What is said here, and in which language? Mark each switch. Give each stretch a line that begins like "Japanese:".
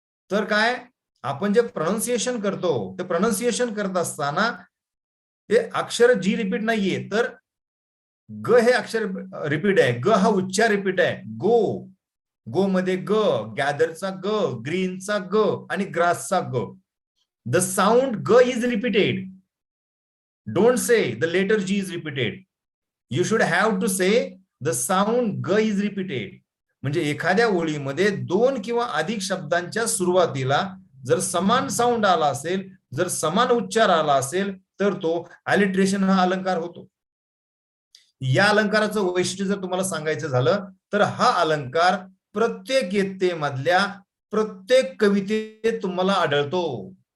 Marathi: तर काय, आपण जे प्रोनाउन्सिएशन करतो ते प्रोनाउन्सिएशन करत असताना हे अक्षर जी रिपीट नाहीये, तर ग हे अक्षर रिपीट आहे, ग हा उच्चार रिपीट आहे. गो, गो मध्ये ग, गॅदरचा ग, ग्रीनचा ग आणि ग्रासचा ग.
English: The sound ग is repeated. Don't say the letter G is repeated. You should have to say the sound ग is repeated.
Marathi: म्हणजे एखाद्या ओळीमध्ये 2 किंवा अधिक शब्दांच्या सुरुवातीला जर समान साऊंड आला असेल, जर समान उच्चार आला असेल तर तो अलिट्रेशन हा अलंकार होतो. या अलंकाराचं वैशिष्ट्य जर तुम्हाला सांगायचं झालं तर हा अलंकार प्रत्येक इयत्तेमधल्या प्रत्येक कवितेत तुम्हाला आढळतो.